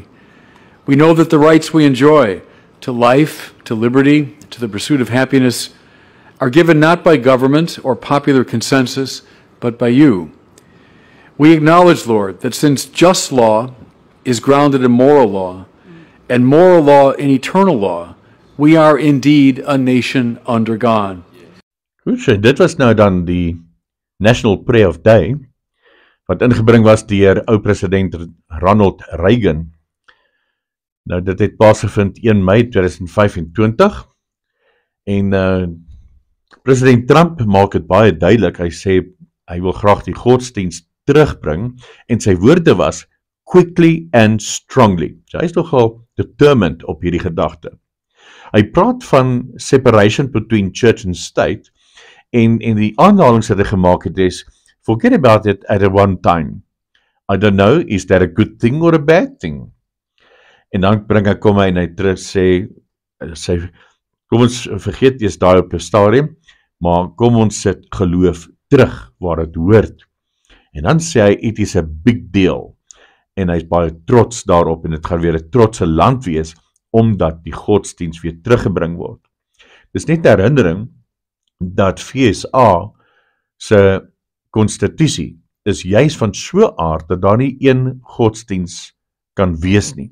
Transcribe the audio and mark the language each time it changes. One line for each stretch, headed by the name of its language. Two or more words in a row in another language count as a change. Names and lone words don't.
English: We know that the rights we enjoy to life, to liberty, to the pursuit of happiness are given not by government or popular consensus, but by you. We acknowledge, Lord, that since just law is grounded in moral law, and moral law in eternal law, we are indeed a nation under God.
Afrikaans: Goed, so dit was nou dan die National Prayer of Day, wat ingebring was deur ou president Ronald Reagan. Nou dit het plaasgevind 1 Mei 2025 en president Trump maak dit baie duidelik. Hy sê hy wil graag die godsdienst terugbring en sy woorde was
English: quickly and strongly.
Afrikaans: So hy is nogal determined op hierdie gedagte. Hy praat van
English: separation between church and state
Afrikaans: en die aanhalings wat hy gemaak het is
English: forget about it at a one time. I don't know, is that a good thing or a bad thing?
Afrikaans: En dan kom hy en hy terug sê kom ons vergeet eers daai op 'n stadium, maar kom ons sit geloof terug waar dit hoort. En dan sê hy
English: it is a big deal.
Afrikaans: En hy is baie trots daarop en dit gaan weer 'n trotse land wees omdat die godsdienst weer teruggebring word. Dis net 'n herinnering dat FSA se konstitusie is juis van so aard dat daar nie een godsdienst kan wees nie.